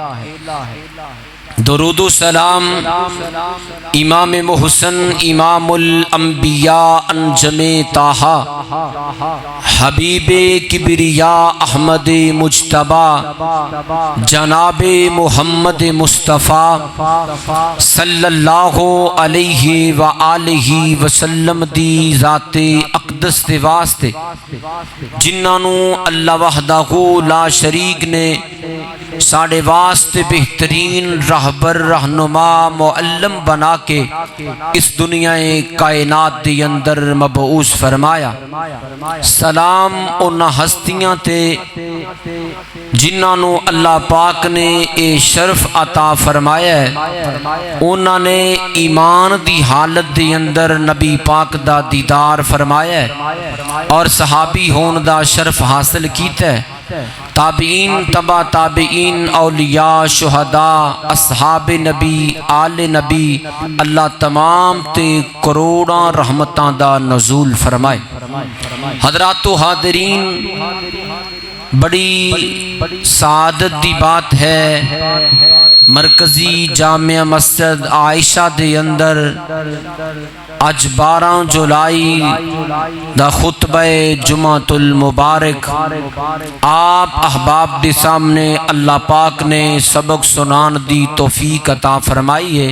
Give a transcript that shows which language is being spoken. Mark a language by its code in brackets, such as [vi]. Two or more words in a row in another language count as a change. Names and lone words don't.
[pa] درود و سلام امام محسن امام الانبیاء انجم طٰہٰ حبیب کبریاء احمد مجتبیٰ جناب محمد مصطفیٰ [ar] صلی اللہ علیہ وآلہ وسلم [pa] دی ذات اقدس دے واسطے جنہاں نو اللہ [ar] وحدہ لا شریک [pa] نے ساڑے واسطے بہترین رہبر رہنما معلم بنا کے اس دنیا کائنات دی اندر مبعوث فرمایا۔ سلام انہاں ہستیاں تے جنہاں نو اللہ پاک نے اے شرف عطا فرمایا ہے، انہاں نے ایمان دی حالت دی اندر نبی پاک دا دیدار فرمایا ہے اور صحابی ہون دا شرف حاصل کیتا ہے۔ تابعین تبع تابعین اولیاء شہداء اصحاب نبی آل نبی اللہ تمام تے کروڑاں رحمتاں دا نزول فرمائے۔ حضرات و حاضرین، بڑی سعادت دی بات ہے مرکزی جامع مسجد عائشہ دے اندر اج 12 جولائی دا خطبہ جمعۃ المبارک آپ احباب دے سامنے اللہ پاک نے سبق سنان دی توفیق عطا فرمائی ہے۔